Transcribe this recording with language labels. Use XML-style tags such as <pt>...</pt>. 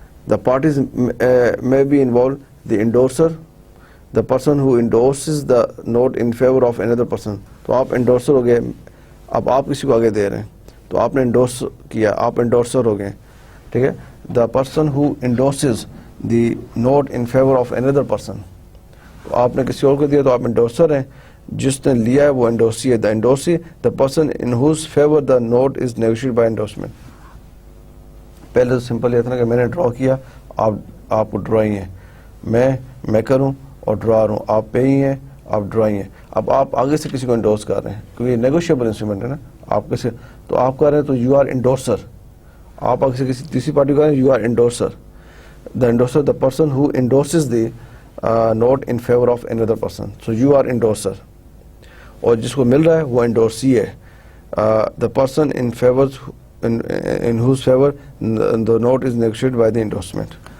<en>The parties may be involve the endorser, the person who endorses the note in favour of another person.</en> <ur>تو آپ endorser ہو گئے, اب آپ کسی کو آگے دے رہے ہیں, تو آپ نے انڈورس کیا, آپ انڈورسر ہو گئے, ٹھیک ہے.</ur> <en>the person who endorses the note in favour of another person,</en> <ur>تو آپ نے کسی اور کو دیا تو آپ انڈورسر ہیں, جس نے لیا ہے وہ انڈورسی ہے.</ur> <en>The endorsee the person in whose favour the note is negotiate by endorsement.</en> <ur>پہلے تو سمپل یہ تھا نا کہ میں نے ڈرا کیا, آپ کو ڈرائی ہیں, میں میکر ہوں اور ڈرار ہوں, آپ پیئی ہیں, آپ ڈرائی ہیں. اب آپ آگے سے کسی کو انڈورس کر رہے ہیں, کیونکہ یہ نیگوشیبل انسٹرومنٹ ہے نا, آپ کیسے, تو آپ کر رہے ہیں تو</ur> <en>you are endorser,</en> <ur>آپ اگر کسی تیسری پارٹی کو</ur> <en>You are endorser. The endorser, the person who endorses the note in favor of another person. So you are endorser.</en> <ur>اور جس کو مل رہا ہے وہ endorsee ہے.</ur> <en>The person in favors in whose favor the note is negotiated by the endorsement.</en>